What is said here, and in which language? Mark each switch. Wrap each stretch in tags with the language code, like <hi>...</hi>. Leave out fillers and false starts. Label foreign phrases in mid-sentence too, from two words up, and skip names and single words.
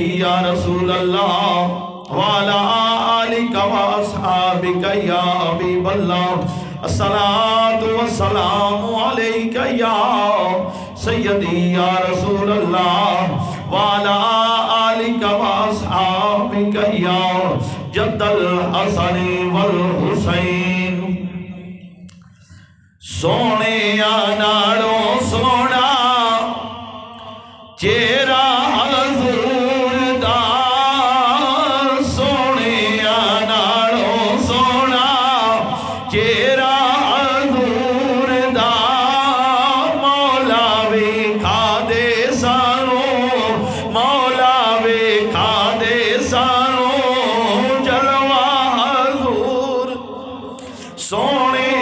<ar>يا رسول الله وعلى آلك وأصحابك يا حبيب الله الصلاة والسلام عليك يا سيدي يا رسول الله وعلى آلك وأصحابك يا جد الحسن والحسين</ar> <pa>سونے نالوں سونا چہرہ حضور دا سونے نالوں سونا چہرہ حضور دا مولا ویکھا دے سانوں مولا ویکھا دے سانوں جلوہ حضور سونے</pa>